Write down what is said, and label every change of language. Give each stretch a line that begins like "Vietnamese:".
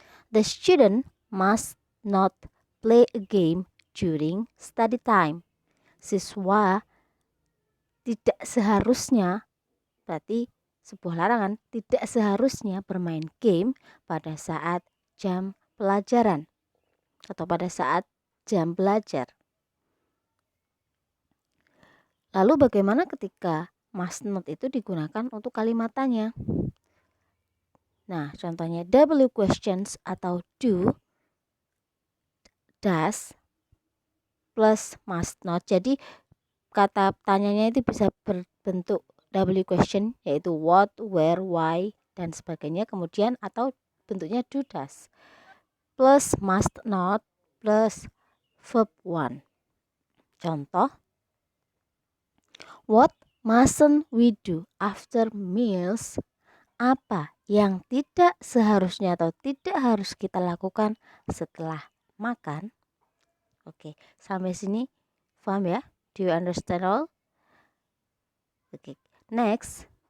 English: The student must not play a game during study time.
Indonesian: Siswa tidak seharusnya, berarti sebuah larangan, tidak seharusnya bermain game pada saat jam pelajaran atau pada saat jam belajar. Lalu bagaimana ketika must not itu digunakan untuk kalimat tanya? Nah, contohnya W questions atau do, does, plus must not. Jadi kata tanyanya itu bisa berbentuk W question, yaitu what, where, why, dan sebagainya. Kemudian atau bentuknya do, does, plus must not, plus verb one.
English: Contoh, what mustn't we do after meals?
Indonesian: Apa yang tidak seharusnya atau tidak harus kita lakukan setelah makan? Oke, sampai sini paham ya?
English: Do you understand all? Oke, next.